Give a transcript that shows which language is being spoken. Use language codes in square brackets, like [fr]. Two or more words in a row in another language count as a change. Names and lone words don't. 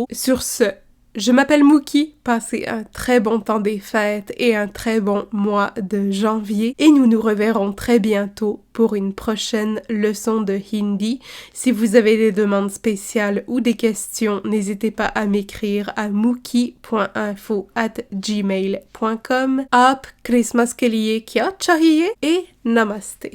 [fr] Sur ce, je m'appelle Mookie, passez un très bon temps des fêtes et un très bon mois de janvier et nous nous reverrons très bientôt pour une prochaine leçon de hindi. Si vous avez des demandes spéciales ou des questions, n'hésitez pas à m'écrire à mookie.info@gmail.com. [hi] आप क्रिसमस के लिए क्या चाहिए et namaste.